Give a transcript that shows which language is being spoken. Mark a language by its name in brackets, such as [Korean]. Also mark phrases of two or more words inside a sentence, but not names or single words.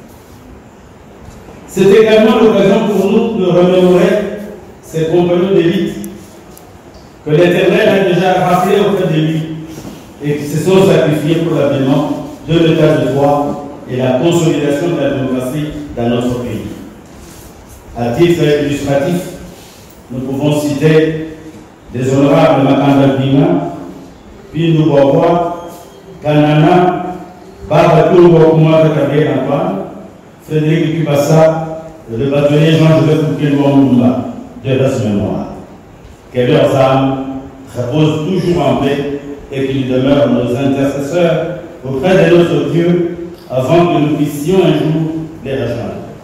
[French] C'est également l'occasion pour nous de remémorer ces compagnons d'élite que l'Éternel a déjà rappelés auprès de lui et qui se sont sacrifiés pour l'avènement de l'état de droit et la consolidation de la démocratie dans notre pays. À titre illustratif, nous pouvons citer des honorables Makanda Bina, Pindu Boboa, Kanana, Babatungo Kumata Kabé Antoine, Frédéric Kubassa, le bâtonnier Jean-Joseph Lumumba de la mémoire. Que leurs âmes reposent toujours en paix et qu'ils demeurent nos intercesseurs auprès de notre Dieu avant que nous puissions un jour les rejoindre.